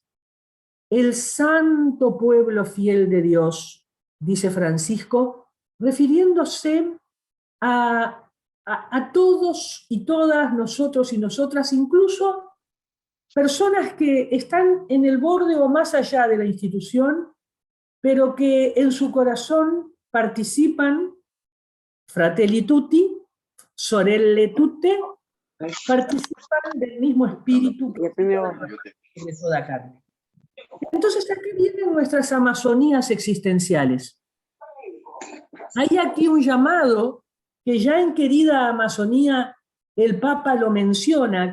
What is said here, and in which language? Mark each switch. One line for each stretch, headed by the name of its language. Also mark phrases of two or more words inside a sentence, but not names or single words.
Spanish: El santo pueblo fiel de Dios, dice Francisco, refiriéndose a todos y todas, nosotros y nosotras, incluso personas que están en el borde o más allá de la institución, pero que en su corazón participan,
Italian: fratelli tutti, sorelle tutte,
Spanish: participan del mismo espíritu que de toda carne. Entonces, aquí vienen nuestras Amazonías existenciales. Hay aquí un llamado que ya en Querida Amazonía el Papa lo menciona,